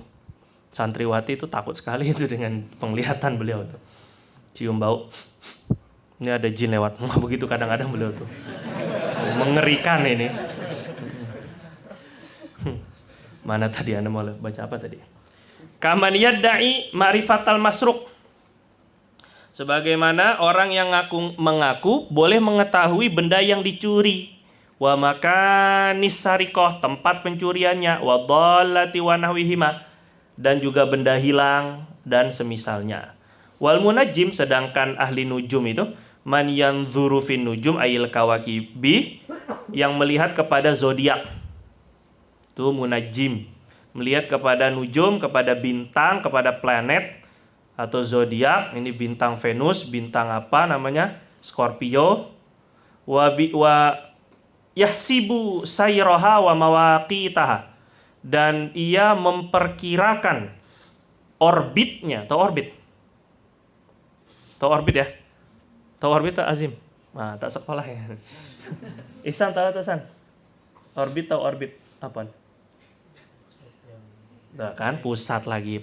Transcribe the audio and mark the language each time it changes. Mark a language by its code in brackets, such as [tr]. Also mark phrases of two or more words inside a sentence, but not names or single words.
[id] Santriwati itu takut sekali itu dengan penglihatan beliau tuh. Cium bau. Ini ada jin lewat. Begitu kadang-kadang beliau tuh. Mengerikan ini. Mana tadi Anda mau baca apa tadi? [ar] كمن يدعي معرفة المسروق. [id] Sebagaimana orang yang mengaku boleh mengetahui benda yang dicuri. [ar] ومكان السرقة, [id] tempat pencuriannya, [ar] والضالة ونحوهما, [id] dan juga benda hilang dan semisalnya. [ar] والمنجم, [id] sedangkan ahli nujum itu [ar] من ينظر في النجوم أي الكواكب, [id] yang melihat kepada zodiak. Itu munajjim, melihat kepada nujum, kepada bintang, kepada planet atau zodiak. Ini bintang Venus, bintang apa namanya? Scorpio. [ar] ويحسب سيرها ومواقيتها, [id] dan ia memperkirakan orbitnya. Tahu orbit? Tahu orbit ya? Tahu orbit tak Azim? Nah, tak sekolah ya. Ihsan tahu tak San? Orbit, tahu orbit apa? Nah, kan pusat lagi.